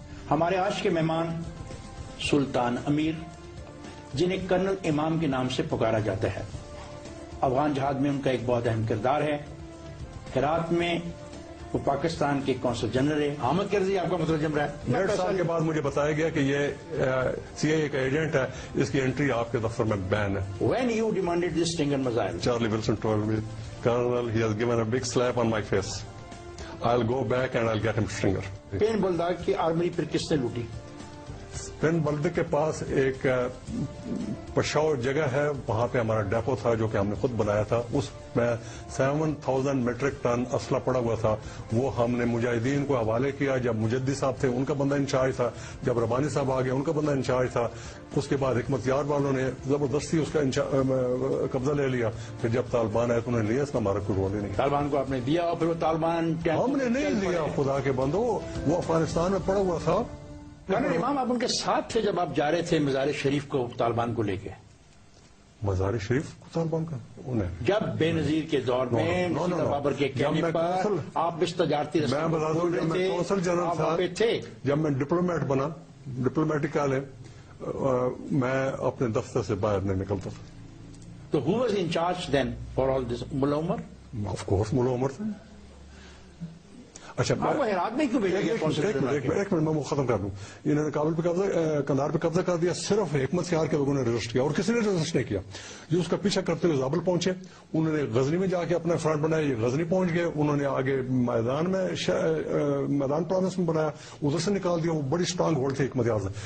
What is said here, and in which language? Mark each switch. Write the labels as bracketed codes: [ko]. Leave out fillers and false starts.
[ur] ہمارے آج کے مہمان سلطان امیر, جنہیں کرنل امام کے نام سے پکارا جاتا ہے. افغان جہاد میں ان کا ایک بہت اہم کردار ہے. ہرات میں وہ پاکستان کے کونسل جنرل ہے. حامد کرزی آپ کا مترجم رہا ہے. 1.5 سال کے بعد مجھے بتایا گیا کہ یہ CIA کا ایجنٹ ہے, اس کی انٹری آپ کے دفتر میں بین ہے. [en] When you demanded this Stinging missile, Charlie Wilson told me, Colonel, he has given a big slap on my face. I'll go back and I'll get him Stinger. [ur] Spain بلداغ کی army پھر کس نے لوٹی؟ اسپین بلداغ کے پاس ایک پشاور جگہ ہے, وہاں پہ ہمارا ڈیپو تھا جو کہ ہم نے خود بنایا تھا. اس میں 7000 میٹرک ٹن اسلحہ پڑا ہوا تھا. وہ ہم نے مجاہدین کو حوالے کیا. جب مجدی صاحب تھے ان کا بندہ انچارج تھا, جب ربانی صاحب آ گئے ان کا بندہ انچارج تھا. اس کے بعد حکمت یار والوں نے زبردستی اس کا قبضہ لے لیا. پھر جب طالبان آئے تو انہوں نے لیا, اس کا ہمارا کوئی رول ہی نہیں. طالبان کو آپ نے دیا اور پھر وہ طالبان ہم نے نہیں دیا, خدا کے بندو, وہ افغانستان میں پڑا ہوا تھا. کرنل امام آپ ان کے ساتھ تھے جب آپ جا رہے تھے مزار شریف کو طالبان کو لے کے؟ مزار شریف کو طالبان کا جب بے نظیر کے دور میں بابر کے کہنے پر آپ اس تجارتی میں بتا دوں, جب میں کونسل جنرل تھا, جب میں ڈپلومیٹ بنا, ڈپلومیٹک کال ہے, میں اپنے دفتر سے باہر نہیں نکلتا تھا. [en] تو who was in charge then for all this? [ur] ملا عمر؟ آف کورس ملا عمر تھے. اچھا آپ کو ہرات میں کیوں بھیجا گیا؟ ایک منٹ میں وہ ختم کر دوں. انہوں نے کابل پہ قبضہ, کندھار پہ قبضہ کر دیا. صرف حکمت یار کے لوگوں نے رجسٹ کیا اور کسی نے رجسٹ نہیں کیا. جو اس کا پیچھا کرتے ہوئے زابل پہنچے, انہوں نے غزنی میں جا کے اپنا فرنٹ بنایا. یہ غزنی پہنچ گئے, انہوں نے آگے میدان میں میدان پروونس میں بنایا, ادھر سے نکال دیا. وہ بڑی اسٹرانگ ہولڈ تھی حکمت یار سے.